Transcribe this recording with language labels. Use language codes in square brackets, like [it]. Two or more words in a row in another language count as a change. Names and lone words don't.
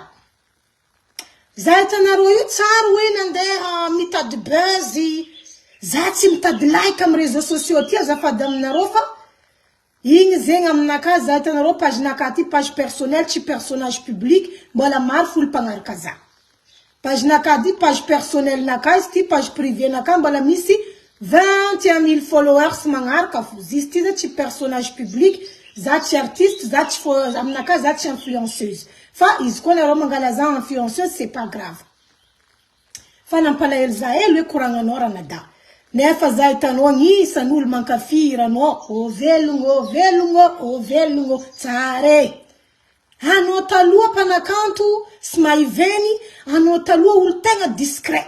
[mg] Za hitanareo io tsara hoe nandeha mitady buzz, za tsy mitady like amin'ny [fr] réseaux sociaux [mg] ty azafady aminareo fa igny zegny aminaka za hitanareo page naka ty [fr] page personnel [mg] tsy [fr] personnage public [mg] mbola maro folo mpagnaraka za. Page naka ty [fr] page personnel [mg] naka izy ty [fr] page privé [mg] naka mbola misy 21 000 followers magnaraka fo. Izy ty za tsy [fr] personnage public, [mg] za tsy artiste, za tsy aminaka za tsy influenceuse. Fa izy koa nareo mangala za influenceuse, [fr] c'est pas grave. [mg] Fa nampalahelo za hoe koragnanao ranada. Nefa za hitanao agnisan'olo mankafy ranao, velogno, tsare. Anao taloha mpanakanto Smaiveny, anao taloha olo tegna discret.